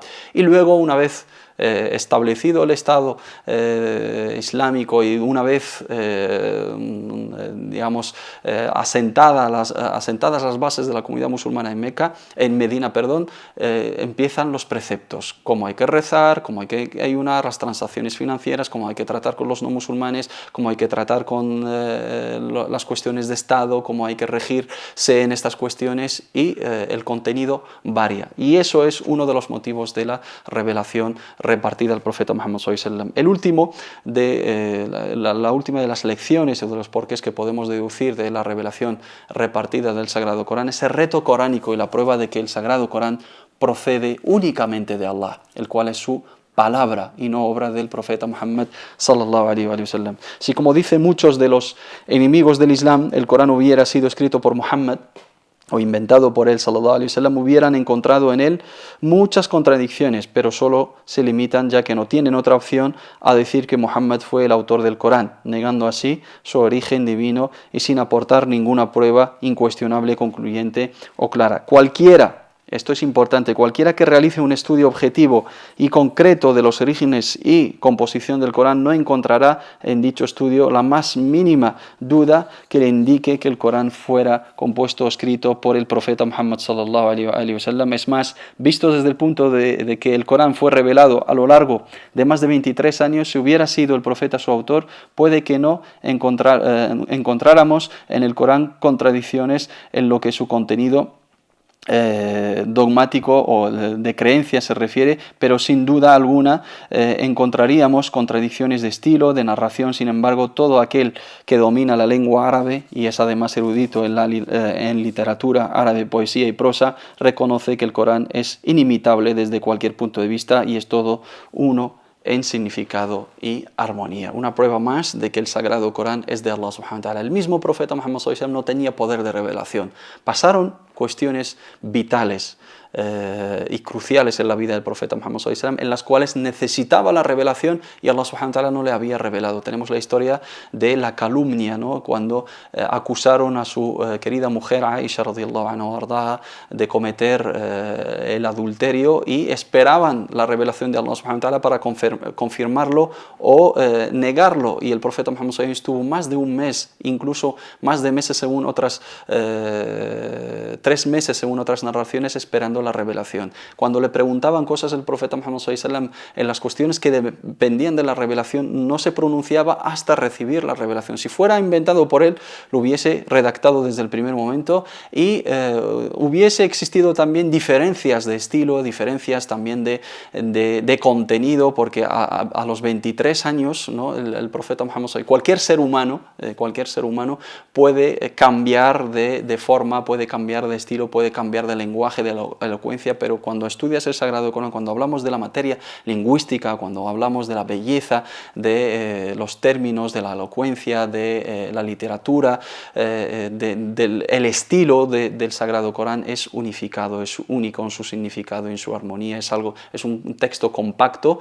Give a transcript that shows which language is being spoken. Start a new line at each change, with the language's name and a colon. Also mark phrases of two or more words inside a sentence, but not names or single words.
Spanish: Y luego, una vez establecido el Estado islámico y una vez digamos asentadas las bases de la comunidad musulmana en Medina, empiezan los preceptos, cómo hay que rezar, cómo hay que ayunar, las transacciones financieras, cómo hay que tratar con los no musulmanes, cómo hay que tratar con las cuestiones de Estado, cómo hay que regirse en estas cuestiones, y el contenido varía. Y eso es uno de los motivos de la revelación repartida al profeta Muhammad
Arabic: صلى الله عليه وسلم.
Spanish: El último la última de las lecciones o de los porqués que podemos deducir de la revelación repartida del Sagrado Corán es el reto coránico y la prueba de que el Sagrado Corán procede únicamente de Allah, el cual es su palabra y no obra del profeta Muhammad
Arabic: صلى الله عليه وسلم.
Spanish: Si, como dicen muchos de los enemigos del Islam, el Corán hubiera sido escrito por Muhammad o inventado por él
Arabic: صلى الله عليه وسلم,
Spanish: hubieran encontrado en él muchas contradicciones, pero solo se limitan, ya que no tienen otra opción, a decir que Muhammad fue el autor del Corán, negando así su origen divino y sin aportar ninguna prueba incuestionable, concluyente o clara. Esto es importante, cualquiera que realice un estudio objetivo y concreto de los orígenes y composición del Corán no encontrará en dicho estudio la más mínima duda que le indique que el Corán fuera compuesto o escrito por el profeta Muhammad
Arabic: صلى الله عليه وسلم.
Spanish: Es más, visto desde el punto de que el Corán fue revelado a lo largo de más de 23 años, si hubiera sido el profeta su autor, puede que no encontráramos en el Corán contradicciones en lo que su contenido dogmático o de creencia se refiere, pero sin duda alguna encontraríamos contradicciones de estilo, de narración. Sin embargo, todo aquel que domina la lengua árabe y es además erudito en literatura árabe, poesía y prosa, reconoce que el Corán es inimitable desde cualquier punto de vista y es todo uno en significado y armonía. Una prueba más de que el Sagrado Corán es de Allah
Arabic: سبحانه وتعالى.
Spanish: El mismo profeta Muhammad
Arabic: صلى الله عليه وسلم
Spanish: no tenía poder de revelación. Pasaron cuestiones vitales y cruciales en la vida del profeta Muhammad
Arabic: صلى الله عليه وسلم,
Spanish: en las cuales necesitaba la revelación y Allah
Arabic: سبحانه وتعالى
Spanish: no le había revelado. Tenemos la historia de la calumnia, ¿no? Cuando acusaron a su querida mujer Aisha
Arabic: رضي الله عنها
Spanish: de cometer el adulterio y esperaban la revelación de Allah
Arabic: سبحانه وتعالى
Spanish: para confirmarlo o negarlo, y el profeta Muhammad
Arabic: صلى الله عليه وسلم
Spanish: estuvo más de un mes, incluso más de meses según otras 3 meses según otras narraciones, esperando la revelación. Cuando le preguntaban cosas el profeta Muhammad
Arabic: صلى الله عليه وسلم
Spanish: en las cuestiones que dependían de la revelación, no se pronunciaba hasta recibir la revelación. Si fuera inventado por él, lo hubiese redactado desde el primer momento y hubiese existido también diferencias de estilo, diferencias también de contenido, porque a los 23 años, ¿no? el profeta Muhammad
Arabic: صلى الله عليه وسلم,
Spanish: cualquier ser humano puede cambiar de forma, puede cambiar de estilo, puede cambiar de lenguaje, de elocuencia, pero cuando estudias el Sagrado Corán, cuando hablamos de la materia lingüística, cuando hablamos de la belleza, de los términos, de la elocuencia, de la literatura, el estilo del Sagrado Corán es unificado, es único en su significado, en su armonía, es un texto compacto.